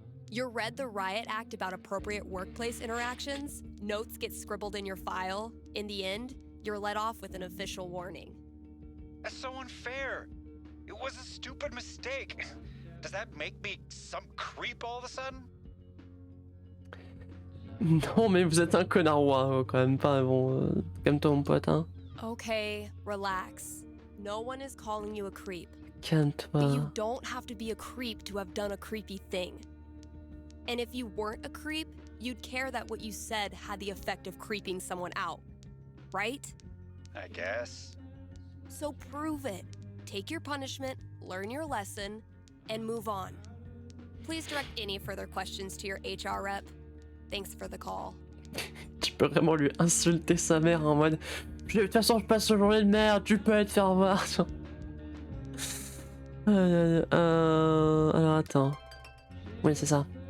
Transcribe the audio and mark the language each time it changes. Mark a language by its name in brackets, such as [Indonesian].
[English] You read the riot act about appropriate workplace interactions, notes get scribbled in your file. In the end, you're let off with an official warning. That's so unfair. It was a stupid mistake. Does that make me some creep all of a sudden? [French] Non, mais vous êtes un connard roi, quand même pas. Bon, calme-toi, mon pote, hein. [English] Okay, relax. No one is calling you a creep. But [French] Calme-toi. [English] you don't have to be a creep to have done a creepy thing. And if you weren't a creep, you'd care that what you said had the effect of creeping someone out. Right? I guess. So prove it. Take your punishment, learn your lesson, and move on. Please direct any further questions to your HR rep. Thanks for the call. [French] Tu peux vraiment lui insulter sa mère en mode de toute façon, je passe une journée de merde, tu peux te faire voir. Alors attends. Oui, c'est ça.